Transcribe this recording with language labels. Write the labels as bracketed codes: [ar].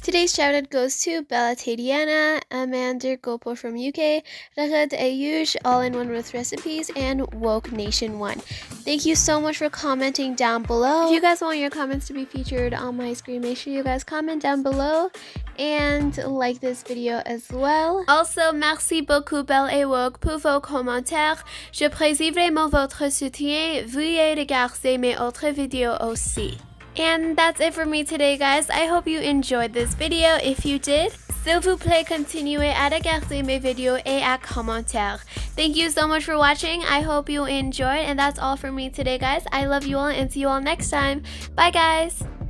[en] Today's shout-out goes to Tatiana, AMANDER GOLPO from UK, Rahad Aiush, all in one with recipes, and Woke Nation 1. Thank you so much for commenting down below. If you guys want your comments to be featured on my screen, make sure you guys comment down below and like this video as well. [fr] Also, merci beaucoup Belle et Woke pour vos commentaires. Je précise vraiment votre soutien. Veuillez regarder mes autres vidéos aussi. [en] And that's it for me today, guys. I hope you enjoyed this video. If you did, [fr] s'il vous plaît, continuez à regarder mes vidéos et à commenter. [en] Thank you so much for watching. I hope you enjoyed, and that's all for me today, guys. I love you all and see you all next time. Bye, guys.